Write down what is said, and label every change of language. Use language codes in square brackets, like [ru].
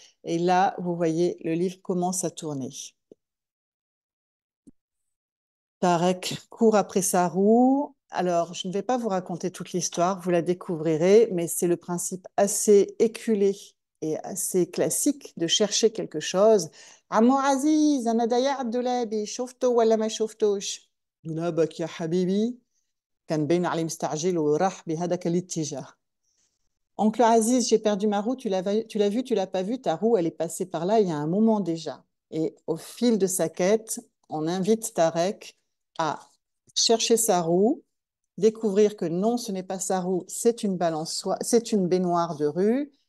[fr] Et là, vous voyez, le livre commence à tourner. Tarek court après sa roue. Alors, je ne vais pas vous raconter toute l'histoire, vous la découvrirez, mais c'est le principe assez éculé et assez classique de chercher quelque chose. [ar] عمو عزيز أنا ضيعت دولابي شفته ولا ما شفتوش؟ دولابك يا حبيبي كان باين عليه مستعجل وراح بهذاك الاتجاه. [fr] Oncle Aziz, j'ai perdu ma roue, tu l'as vu, tu l'as pas vu, ta roue, elle est passée par là il y a un moment déjà. Et au fil de sa quête, on invite Tarek à chercher sa roue, découvrir que non, ce n'est pas sa roue, c'est une balançoire, c'est une baignoire de rue.